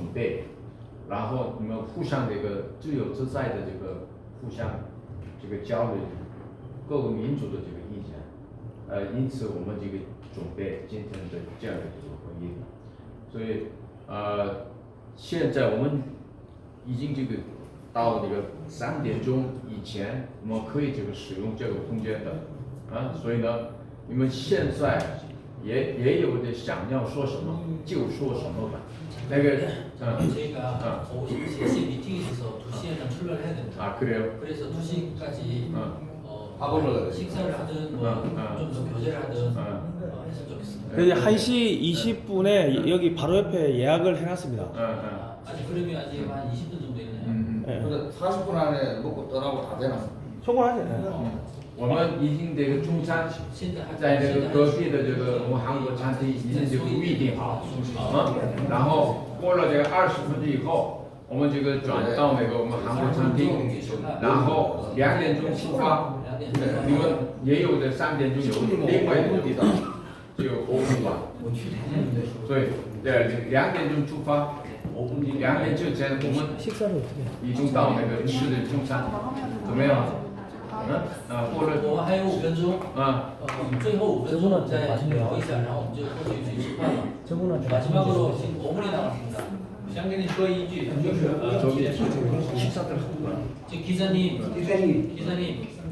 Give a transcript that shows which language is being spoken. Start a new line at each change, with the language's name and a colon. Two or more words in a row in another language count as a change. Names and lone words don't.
Chinese: 备，然后你们互相这个自由自在的这个互相这个交流各个民族的这个意见，因此我们这个准备今天的这样的这个会议，所以现在我们已经这个到这个3点钟以前，我们可以这个使用这个空间的，所以呢，你们现在也有的想要说什么就说什么吧。那个
Korean: 저희가 오후 3시 미팅이 있어서 2시에는 출발을 해야 됩니다. 아 그래요? 그래서 2시까지 밥을 식사를 하든 좀 더 교제를 하든 했으면 좋겠습니다. 그래서 1시 20분에 여기 바로 옆에 예약을 해놨습니다. 아직 그림이 아직 한 20분 정도 있네요. 근데 40분 안에 먹고 떠나고 다 되나? 성공하죠.
Chinese: 我们已经这个中餐现在还在这个隔壁的这个我们韩国餐厅已经就预定好然后过了这个20分钟以后，我们这个转到那个我们韩国餐厅，然后2点钟出发，你们也有的3点钟有另外一个地方就5分吧，所以2点钟出发，2点之前我们
Korean: 식사를 어떻게?
Chinese: 已经到那个吃的中餐，怎么样？过了我们还有5分钟，最后5分钟再聊一下，然后我们就过去吃饭了。
Korean: 마지막으로 지금 5분이 남았습니다.
Chinese: 想跟你说一句，就是
Korean: 저기 식사들 하고 지금 기사님, 기사님 기사님